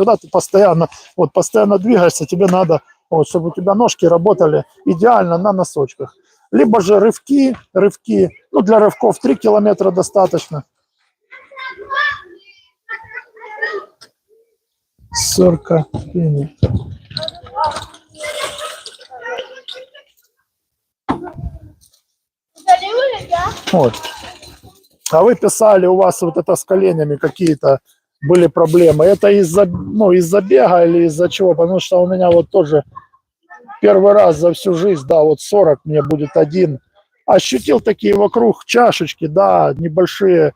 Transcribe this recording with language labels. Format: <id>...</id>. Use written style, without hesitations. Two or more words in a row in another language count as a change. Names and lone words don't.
<ru>Когда ты постоянно двигаешься, тебе надо, вот, чтобы у тебя ножки работали идеально на носочках. Либо же рывки, ну, для рывков 3 километра достаточно. 40 минут.</ru> <fr>Vous allez où, les gars?</fr> <ru>Вот. А вы писали, у вас вот это с коленями какие-то были проблемы. Это из-за бега или из-за чего? Потому что у меня вот тоже первый раз за всю жизнь, да, вот 40 мне будет один. Ощутил такие вокруг чашечки, да, небольшие.</ru>